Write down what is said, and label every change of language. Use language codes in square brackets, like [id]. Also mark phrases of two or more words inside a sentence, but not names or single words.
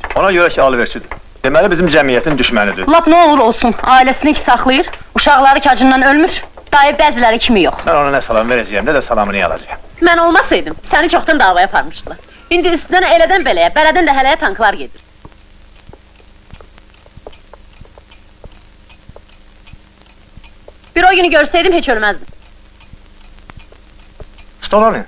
[tr] Ona göre ki alıversin. [az] Deməli bizim cəmiyyətin düşmənidir. Lap ne olur olsun, ailesini ki saxlayır, uşaqları ki acından ölmür, dayı bəziləri kimi yox. [tr] Ben ona ne salam vereceğim, ne de salamını alacağım. [az] Mən olmasaydım, səni çoxdan davaya aparmışdılar. İndi üstündən elədən beləyə, belədən də hələyə tanklar gedir. Bir o günü görsəydim, heç ölməzdim. [tr] Stola ne?